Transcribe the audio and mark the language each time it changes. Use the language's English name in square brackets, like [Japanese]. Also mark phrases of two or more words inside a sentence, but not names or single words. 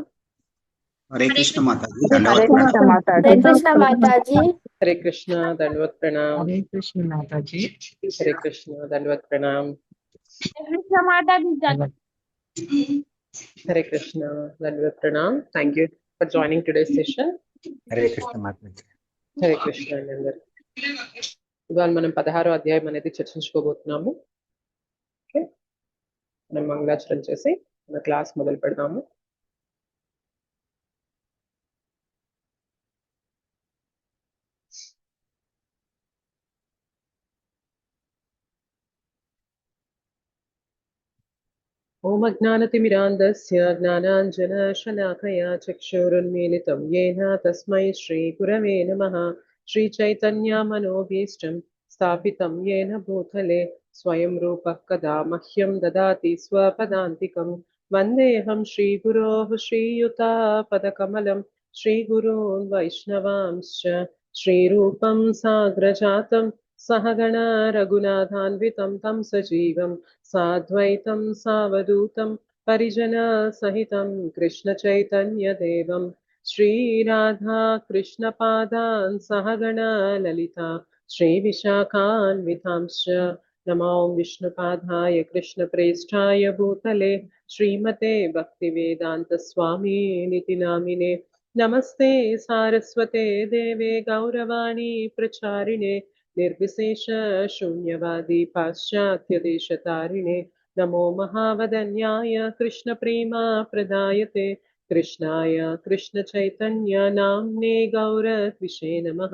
[Hindi] हरे कृष्ण माता जी हरे दंडवत कृष्ण माता जी। हरे कृष्ण दंडवत प्रणाम। हरे कृष्ण माता जी। हरे कृष्ण दंडवत प्रणाम। कृष्ण माता जी। हरे कृष्ण दंडवत प्रणाम। [English] Thank you for joining today's session. [Hindi] हरे कृष्ण माता जी [Telugu] హరే కృష్ణ అండి అందరు. ఇవాళ మనం 16వ అధ్యాయం అనేది చర్చించుకోబోతున్నాము. ఓకే, మనం మంగళాచరణ చేసి మన క్లాస్ మొదలు పెడదాము. [Sanskrit] ఓం అజ్ఞానతిమిరాంధస్య జ్ఞానాంజనశలాకయా చక్షురున్మీలితం येन తస్మై శ్రీగురవే నమః. శ్రీచైతన్యమనోభీష్టం స్థాపితం येन భూతలే స్వయం రూపः కదా మహ్యం దదాతి స్వపదాంతికం. వందేహం శ్రీగురోః శ్రీయుతాపదకమలం శ్రీగురూన్ వైష్ణవాంశ్చ శ్రీరూపం సాగ్రజాతం सहगणा रघुनाथान्वितं तं सजीवं साद्वैतं सावधूतं परिजनसहितं कृष्णचैतन्यदेवं श्रीराधा कृष्णपादान् सहगणा ललिता श्रीविशाखान्वितांश्च नमो विष्णुपादाय कृष्णप्रेष्ठाय भूतले श्रीमते भक्तिवेदान्तस्वामिनिति नामिने नमस्ते सारस्वते देवे गौरवाणी प्रचारिणे निर्विशेष शून्यवादी पाश्चात्यदेशतारिणे नमो महावदन्याय कृष्णप्रेमा प्रदायते कृष्णाय कृष्णचैतन्य नाम्ने गौरद्विषे नमः.